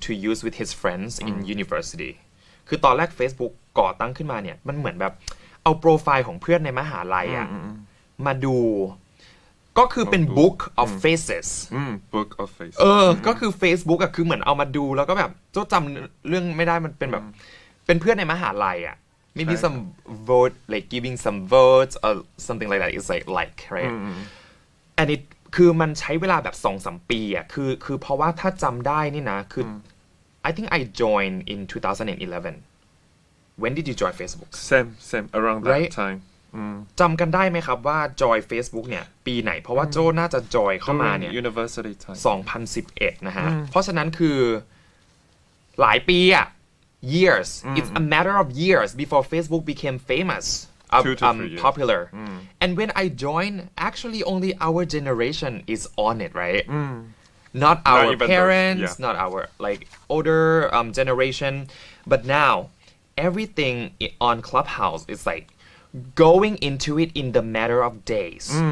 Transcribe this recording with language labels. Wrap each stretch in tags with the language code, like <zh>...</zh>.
<en>use with his friends in university</en> <th>คือตอนแรก Facebook ก่อตั้งขึ้นมาเนี่ยมันเหมือนแบบเอาโปรไฟล์ของเพื่อนในมหาลัยอ่ะมาดูก็คือเป็น book of faces</th> <en>book of faces</en> <th>ก็คือ Facebook อ่ะคือเหมือนเอามาดูแล้วก็แบบเจ้าจำเรื่องไม่ได้มันเป็นแบบเป็นเพื่อนในมหาลัยอ่ะ</th> <en>maybe some vote like giving some votes or something like that is like right and it</en> <th>คือมันใช้เวลาแบบ2-3 ปีอ่ะคือเพราะว่าถ้าจำได้นี่นะคือ</th> <en>I think I joined in 2011 when did you join Facebook same around that right? time</en> <th>จำกันได้ไหมครับว่า join Facebook เนี่ยปีไหนเพราะว่าโจน่าจะ join เข้ามาเนี่ย</th> <en>University time</en> <th>2011 นะฮะเพราะฉะนั้นคือหลายปีอ่ะ</th> <en>years it's a matter of years before Facebook became famous popular and when I joined actually only our generation is on it right not our parents not our like older generation but now everything on Clubhouse is like going into it in the matter of days</en>